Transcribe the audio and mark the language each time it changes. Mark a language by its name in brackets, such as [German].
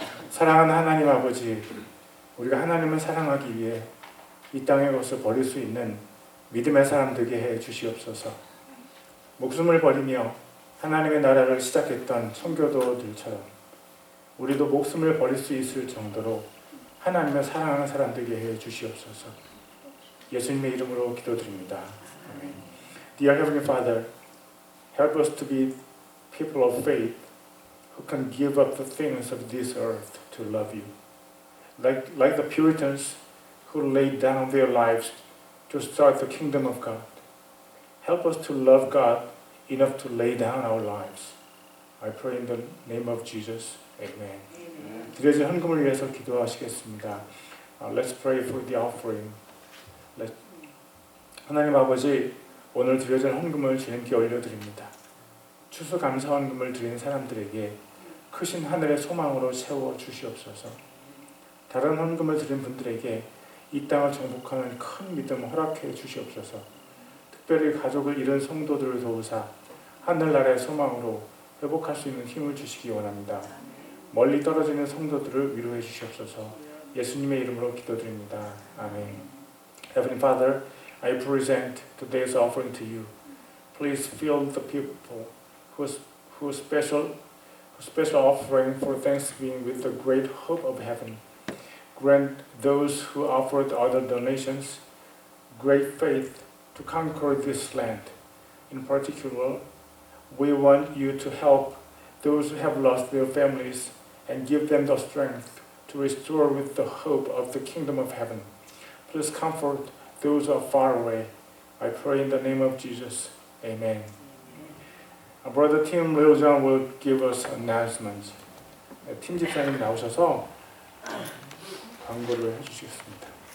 [Korean] 사랑하는 하나님 아버지, 우리가 하나님을 사랑하기 위해 이 땅의 것을 버릴 수 있는 믿음의 사람 되게 해 주시옵소서. 목숨을 버리며 하나님의 나라를 시작했던 선교도들처럼 우리도 목숨을 버릴 수 있을 정도로 하나님을 사랑하는 사람 되게 해 주시옵소서. 예수님의 이름으로 기도드립니다. 아멘. [English] Dear Heavenly Father, help us to be people of faith who can give up the things of this earth to love you. Like the Puritans who laid down their lives to start the kingdom of God. Help us to love God enough to lay down our lives. I pray in the name of Jesus. Amen. [Korean] 드려진 헌금을 위해서 기도하시겠습니다. [English] Let's pray for the offering. [Korean] 하나님 아버지, 오늘 드려진 헌금을 주님께 올려드립니다. 추수감사 헌금을 드린 사람들에게 크신 하늘의 소망으로 세워 주시옵소서. 다른 헌금을 드린 분들에게 이 땅을 정복하는 큰 믿음 허락해 주시옵소서. 특별히 가족을 잃은 성도들을 도우사 하늘나라의 소망으로 회복할 수 있는 힘을 주시기 원합니다. 멀리 떨어지는 성도들을 위로해 주시옵소서. 예수님의 이름으로 기도드립니다. 아멘. [English] Heavenly Father, I present today's offering to you. Please fill the people whose special offering for Thanksgiving with the great hope of heaven. Grant those who offered other donations great faith to conquer this land. In particular, we want you to help those who have lost their families and give them the strength to restore with the hope of the kingdom of heaven. Please comfort those who are far away. I pray in the name of Jesus. Amen. Our brother Tim Leojan will give us announcements. [Korean] 팀 집사님 나오셔서 광고를 해주시겠습니다.